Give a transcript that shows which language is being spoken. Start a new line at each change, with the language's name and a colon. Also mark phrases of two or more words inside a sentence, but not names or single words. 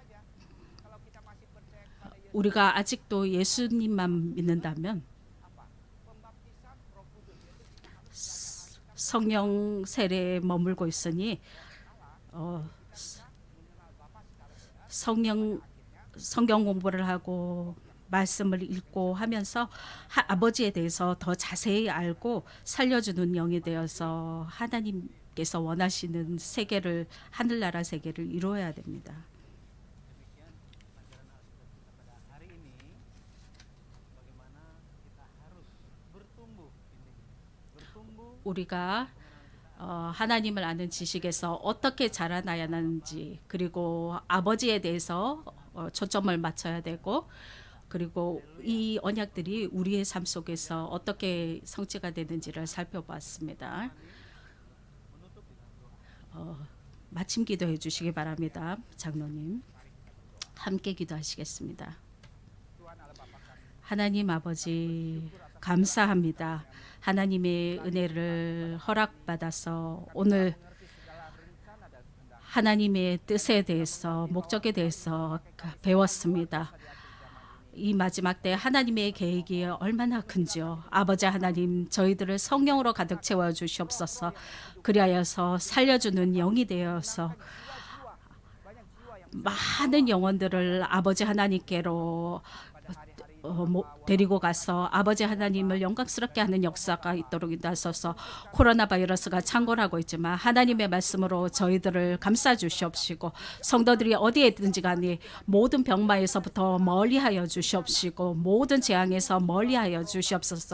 Korean: 우리가 아직도 예수님만 믿는다면 성령 세례에 머물고 있으니 성경 공부를 하고 말씀을 읽고 하면서 아버지에 대해서 더 자세히 알고 살려주는 영이 되어서 하나님께서 원하시는 세계를 하늘나라 세계를 이루어야 됩니다.
Indonesian: Demikian pelajaran Alkitab kita pada hari ini bagaimana kita harus bertumbuh ini. Bertumbuh
Korean: 우리가 하나님을 아는 지식에서 어떻게 자라나야 하는지 그리고 아버지에 대해서 초점을 맞춰야 되고 그리고 이 언약들이 우리의 삶 속에서 어떻게 성취가 되는지를 살펴봤습니다. 마침 기도해 주시기 바랍니다. 장로님 함께 기도하시겠습니다.
Indonesian: Tuhan Allah Bapa kami,
Korean: 하나님 아버지 감사합니다. 하나님의 은혜를 허락받아서 오늘
Indonesian: mengerti segala rencana dan kehendak
Korean: 하나님의 뜻에 대해서 목적에 대해서 배웠습니다. 이 마지막 때 하나님의 계획이 얼마나 큰지요. 아버지 하나님 저희들을 성령으로 가득 채워 주시옵소서. 그리하여서 살려주는 영이 되어서
Indonesian: banyak jiwa yang
Korean: 많은 영혼들을 아버지 하나님께로 데리고 가서 아버지 하나님을 영광스럽게 하는 역사가 있도록 인도하소서. 코로나 바이러스가 창궐하고 있지만 하나님의 말씀으로 저희들을 감싸 주시옵시고 성도들이 어디에 있든지 간에 모든 병마에서부터 멀리하여 주시옵시고 모든 재앙에서 멀리하여 주시옵소서.